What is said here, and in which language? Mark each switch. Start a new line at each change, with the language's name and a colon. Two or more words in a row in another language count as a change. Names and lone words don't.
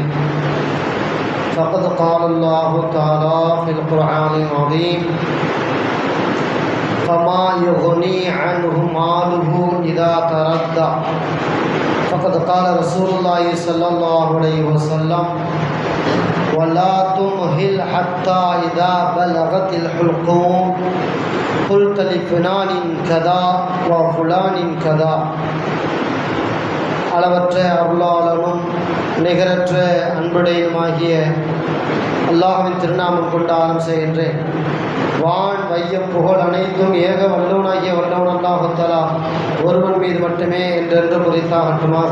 Arabic: فقد قال الله تعالى في القرآن العظيم: فما يغني عنه ماله إذا تردى. فقد قال رسول الله صلى الله عليه وسلم: ولا تمهل حتى إذا بلغت الحلقوم قلت لفلان كذا وفلان كذا.
Tamil: அளவற்ற அருளாளனும் நிகரற்ற அன்புடையுமாகிய அல்லாஹ்வின் திருநாமம் கொண்டு ஆரம்பம் செய்கின்றேன். வான் வையம் புகழ் அனைத்தும் ஏக வல்லவனாகிய வல்லவன்
Arabic: الله تعالى
Tamil: ஒருவன் மீது மட்டுமே என்றென்று குறித்தாகட்டுமாக.